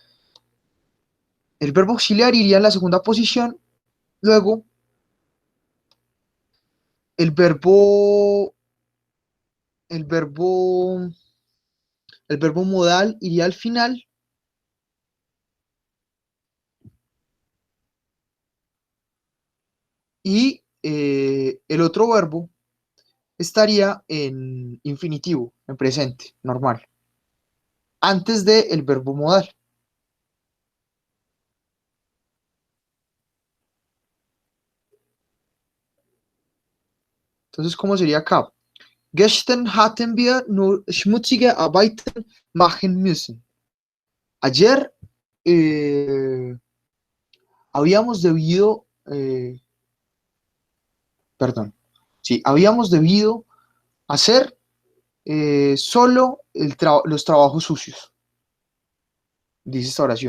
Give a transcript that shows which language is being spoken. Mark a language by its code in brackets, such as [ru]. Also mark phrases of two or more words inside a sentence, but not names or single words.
[es] El verbo auxiliar iría en la segunda posición, luego el verbo, el verbo, el verbo modal iría al final y el otro verbo estaría en infinitivo, en presente, normal, antes del verbo modal. Entonces, ¿cómo sería acá? [de] Gestern hatten wir nur schmutzige Arbeiten machen müssen. [es] Ayer habíamos debido, perdón, sí, habíamos debido hacer solo los trabajos sucios, dice esta oración.